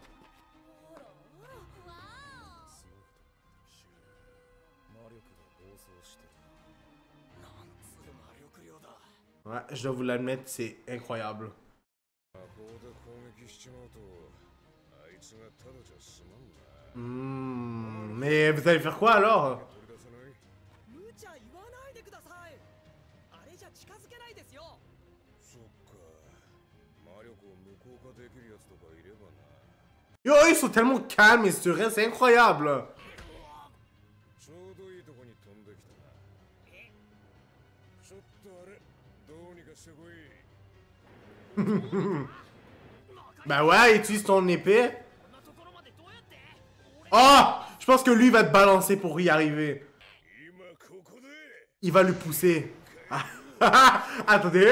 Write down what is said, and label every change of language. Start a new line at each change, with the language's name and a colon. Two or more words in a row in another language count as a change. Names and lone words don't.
French: Ouais, je dois vous l'admettre, c'est incroyable. Mais vous allez faire quoi alors?
Japanese: 無茶言わないでください。あれじゃ近づけないですよ。そっか。魔力を無効化できるやつとかいればな。
French: Yo, ils sont tellement calmes et sereins, c'est incroyable!
Japanese: ちょうどいいとこに飛んできたな。ちょっ
French: Ben ouais, utilise ton épée. Oh! Je pense que lui va te balancer pour y arriver. Il va le pousser. Attendez.